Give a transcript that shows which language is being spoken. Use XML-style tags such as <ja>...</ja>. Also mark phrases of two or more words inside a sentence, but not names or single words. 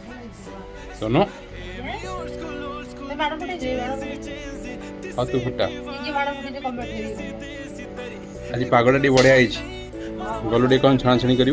<mr>सोनू Yes. ते मॅडम कुठे गेली? मॅडम कुठे? हा तू फुटा तिची मॅडम कुठे कंप्लीट केली?</mr> <or>ଆଜି ପାଗଟା ଟିକେ ବଢ଼ିଆ ହେଇଛି ଗଲୁ ଟିକେ କ'ଣ ଛଣାଛଣି କରିବୁ</or>